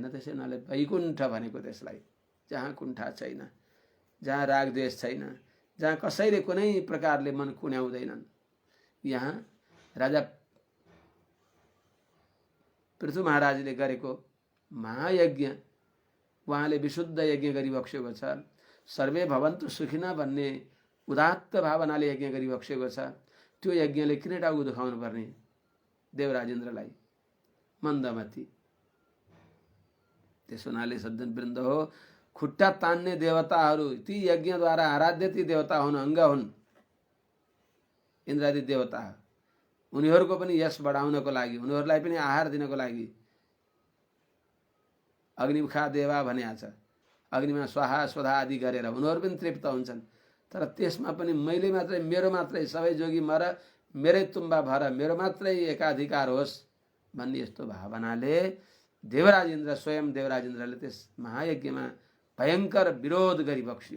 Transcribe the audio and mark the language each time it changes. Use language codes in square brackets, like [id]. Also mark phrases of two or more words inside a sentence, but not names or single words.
[ne] त्यसै हुनाले वैकुण्ठ भनेको त्यसलाई जहाँ कुण्ठा छैन, जहाँ राग द्वेष छैन, जहाँ कसैले कुनै प्रकारले मन कुण्याउँदैनन्। यहाँ राजा पृथु महाराजले गरेको महायज्ञ, उहाँले विशुद्ध यज्ञ गरिबक्सेको छ। [sa] सर्वे भवन्तु सुखिनः [ne] भन्ने उदात्त भावनाले यज्ञ गरिबक्सेको छ। त्यो यज्ञले किन टाउको दुखाउनु पर्ने देवराजेन्द्रलाई, मन्दमती। त्यस हुनाले सज्जनवृन्द हो, खुट्टा तान्ने देवताहरू ती यज्ञद्वारा आराध्य ती देवता हुन्, अङ्ग हुन्, इन्द्रादि देवता। उनीहरूको पनि यश बढाउनको लागि, उनीहरूलाई पनि आहार दिनको लागि [sa] अग्निमुखा देवा [ne] भनेको छ। अग्निमा स्वाहा स्वधा आदि गरेर उनीहरू पनि तृप्त हुन्छन्। तर त्यसमा पनि मैले मात्रै, मेरो मात्रै, सबै जोगी मर, मेरै तुम्बा भर, मेरो मात्रै एकाधिकार होस् भन्ने यस्तो भावनाले देवराजेन्द्र, स्वयं देवराजेन्द्रले त्यस महायज्ञमा भयङ्कर विरोध गरिबक्सियो।